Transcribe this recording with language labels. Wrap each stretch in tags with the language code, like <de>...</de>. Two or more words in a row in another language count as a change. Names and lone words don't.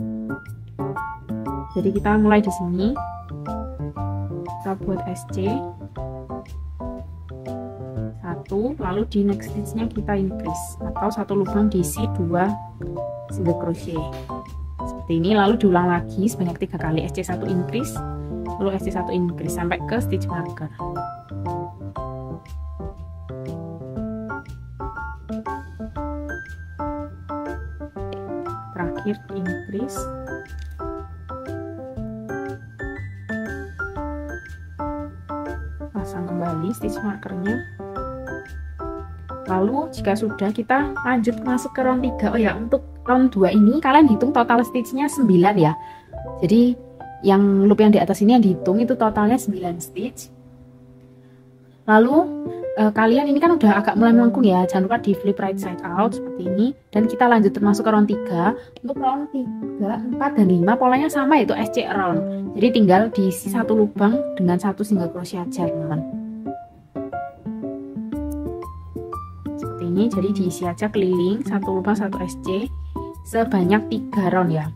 <id>Jadi kita mulai di sini. Kita buat SC 1, lalu di</id> <en>next stitch-</en> <id>nya kita increase atau satu lubang diisi 2</id> <en>single crochet.</en> <id>Seperti ini, lalu diulang lagi sebanyak 3 kali, SC 1 increase, lalu SC 1 increase sampai ke</id> <en>stitch marker.</en> <id>Terakhir increase, pasang kembali</id> <en>stitch markernya.</en> <id>Lalu jika sudah, kita lanjut masuk ke round 3. Oh ya, untuk round 2 ini kalian hitung total stitchnya 9 ya. Jadi yang loop yang di atas ini yang dihitung itu totalnya 9 stitch. Lalu kalian ini kan udah agak mulai melengkung ya, jangan lupa di</id> <en>flip right side out</en> <id>seperti ini. Dan kita lanjut masuk ke round 3. Untuk round 3, 4, dan 5 polanya sama, yaitu</id> <en>SC around.</en> <id>Jadi tinggal diisi satu lubang dengan satu</id> <en>single crochet</en> <id>aja teman-teman. Seperti ini, jadi diisi aja keliling satu lubang satu SC sebanyak 3 round ya.</id>